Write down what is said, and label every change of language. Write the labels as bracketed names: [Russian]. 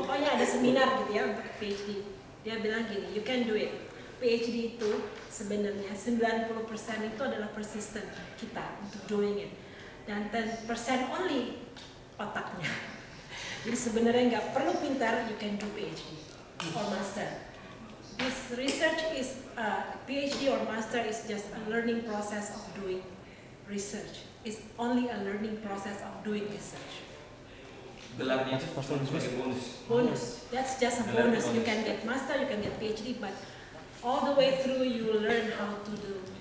[Indonesian] pokoknya ada seminar gitu ya untuk PhD. Dia bilang gini, [English] you can do it. [Indonesian] PhD itu sebenarnya 90% itu adalah persistent kita untuk [English] doing it, [Indonesian] dan 10% only otaknya. Jadi sebenarnya nggak perlu pintar, [English] you can do PhD or master. This research is PhD or master is just a learning process of doing research. It's only a learning process of doing research. [Indonesian] Gelarnya itu sebagai bonus. [English] Bonus. That's just a bonus. You can get master, you can get PhD, but all the way through you will learn how to do